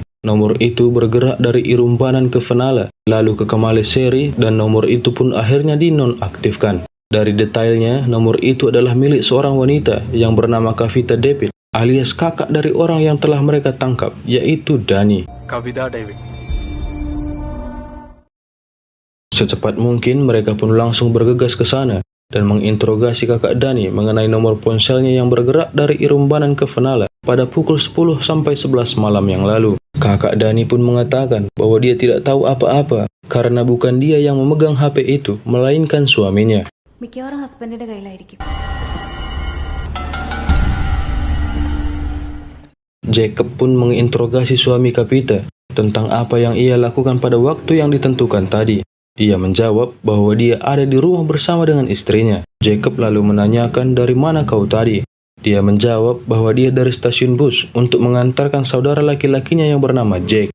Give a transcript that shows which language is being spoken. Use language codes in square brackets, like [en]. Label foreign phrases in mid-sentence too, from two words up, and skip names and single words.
[id] Nomor itu bergerak dari Irumbanan ke Fenala, lalu ke Kamaleseri, dan nomor itu pun akhirnya dinonaktifkan. Dari detailnya, nomor itu adalah milik seorang wanita yang bernama Kavita Depit, alias kakak dari orang yang telah mereka tangkap, yaitu Dani. കവിത ഡേവിഡ്. Secepat mungkin mereka pun langsung bergegas ke sana dan menginterogasi kakak Dani mengenai nomor ponselnya yang bergerak dari Irumbanan ke Fenala pada pukul 10 sampai 11 malam yang lalu. Kakak Dani pun mengatakan bahwa dia tidak tahu apa-apa karena bukan dia yang memegang HP itu, melainkan suaminya. [ml] മിക്കവാറും ഹസ്ബൻഡിന്റെ കയ്യിലായിരിക്കും. [id] Jacob pun menginterogasi suami Kapita tentang apa yang ia lakukan pada waktu yang ditentukan tadi. Ia menjawab bahwa dia ada di rumah bersama dengan istrinya. Jacob lalu menanyakan dari mana kau tadi. Dia menjawab bahwa dia dari stasiun bus untuk mengantarkan saudara laki-lakinya yang bernama Jack.